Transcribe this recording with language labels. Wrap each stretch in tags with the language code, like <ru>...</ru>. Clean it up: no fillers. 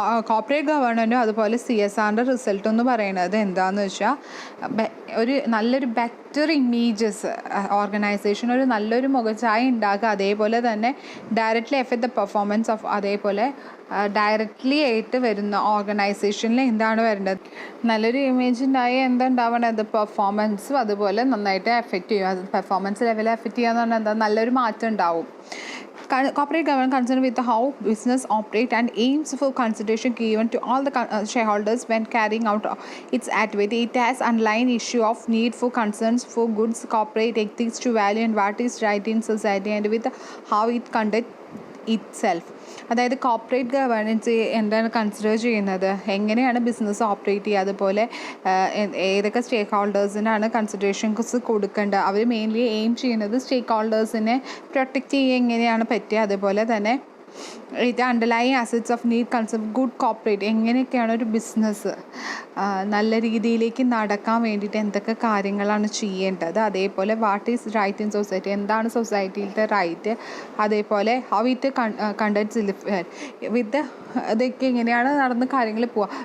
<ml>Corporate ഗവേണൻറ്റും അതുപോലെ CSRൻ്റെ result എന്ന് പറയുന്നത് എന്താണെന്ന് വെച്ചാൽ ഒരു നല്ലൊരു ബെറ്റർ ഇമേജസ് ഓർഗനൈസേഷൻ, ഒരു നല്ലൊരു മുഖച്ഛായ ഉണ്ടാക്കുക, അതേപോലെ തന്നെ</ml> <en>directly effect the performance of,</en> <ml>അതേപോലെ ഡയറക്റ്റ്ലി ആയിട്ട് വരുന്ന ഓർഗനൈസേഷനിൽ എന്താണ് വരേണ്ടത്, നല്ലൊരു ഇമേജ് ഉണ്ടായി എന്തുണ്ടാവണത്, പെർഫോമൻസും അതുപോലെ നന്നായിട്ട് എഫക്റ്റ് ചെയ്യും. അത് പെർഫോമൻസ് ലെവലിൽ എഫക്റ്റ് ചെയ്യുക എന്ന് പറഞ്ഞാൽ എന്താ, നല്ലൊരു മാറ്റം ഉണ്ടാവും.</ml> <en>Corporate governance concerned with how business operate and aims for consideration given to all the shareholders when carrying out its activity. It has underlying issue of need for concerns for goods corporate ethics to value and what is right in society and with how it conduct itself.</en> <ml>അതായത് corporate governance എന്താണ് consider ചെയ്യുന്നത്, എങ്ങനെയാണ് business operate ചെയ്യുക, അതുപോലെ ഏതൊക്കെ സ്റ്റേക്ക് ഹോൾഡേഴ്സിനാണ് considerations കൊടുക്കേണ്ടത്. അവർ mainly aim ചെയ്യുന്നത് സ്റ്റേക്ക് ഹോൾഡേഴ്സിനെ protect ചെയ്യുക എങ്ങനെയാണ് പറ്റുക, അതുപോലെ തന്നെ ഇത്</ml> <en>underlying assets of need concept good corporate,</en> <ml>എങ്ങനെയൊക്കെയാണ് ഒരു ബിസിനസ് നല്ല രീതിയിലേക്ക് നടക്കാൻ വേണ്ടിയിട്ട് എന്തൊക്കെ കാര്യങ്ങളാണ് ചെയ്യേണ്ടത്, അതേപോലെ</ml> <en>what is right in society,</en> <ml>എന്താണ് സൊസൈറ്റിയിലത്തെ റൈറ്റ്, അതേപോലെ</ml> <en>how it conducts with</en> <ml>ഇതൊക്കെ എങ്ങനെയാണ് നടന്ന് കാര്യങ്ങൾ പോവുക.</ml>